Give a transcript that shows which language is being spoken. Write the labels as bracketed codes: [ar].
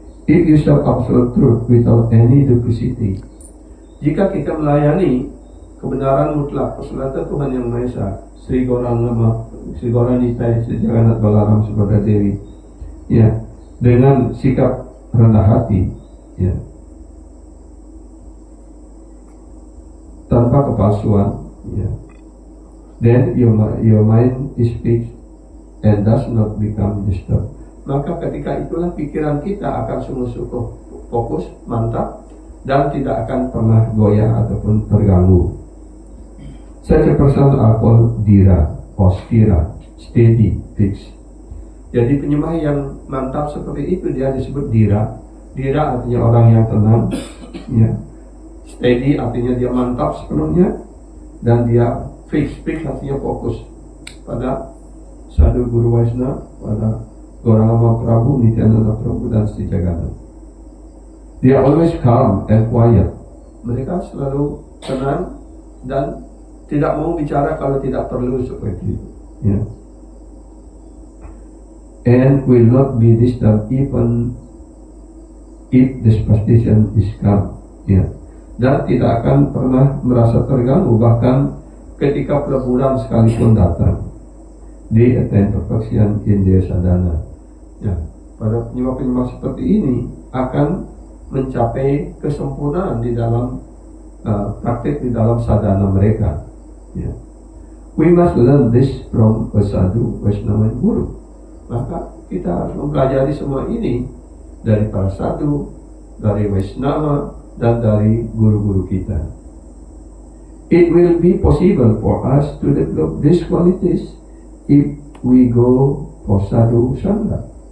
[en] If you serve absolute truth without any duplicity, [id] jika kita melayani kebenaran mutlak kesulatan Tuhan Yang Maha Esa, Sri Gauranitai, Sri Jagannath Balaram Subhadra Dewi, ya, dengan sikap rendah hati, ya, tanpa kepalsuan, ya, [en] then your mind is fixed and does not become disturbed. [id] Maka ketika itulah pikiran kita akan sungguh-sungguh fokus, mantap, dan tidak akan pernah goyah ataupun terganggu. [en] Such a person are called dira or sthira, steady, fixed. [id] Jadi penyembah yang mantap seperti itu dia disebut dira. Dira artinya orang yang tenang, ya. Steady artinya dia mantap sepenuhnya, dan dia fix artinya fokus pada Sadhu Guru Vaishnava, pada Gauranga Prabhu, Nityananda Prabhu, dan Sri Jagannath. [en] They are always calm and quiet. [id] Mereka selalu tenang dan tidak mau bicara kalau tidak perlu seperti itu. Ya. [en] And will not be disturbed even if the superstition is calm. Ya. [id] Dan tidak akan pernah merasa terganggu bahkan ketika peleburan sekalipun datang. [en] They attain perfection in their sadhana. [id] Ya. Para penyembah-penyembah seperti ini akan mencapai kesempurnaan di dalam praktik di dalam sadhana mereka. Ya. [en] We must learn this from a sadhu, Vaishnava, guru. [id] Maka kita harus mempelajari semua ini dari para sadhu, dari Vaishnava, dan dari guru-guru kita. [en] It will be possible for us to develop these qualities if we go for sadhu sangha.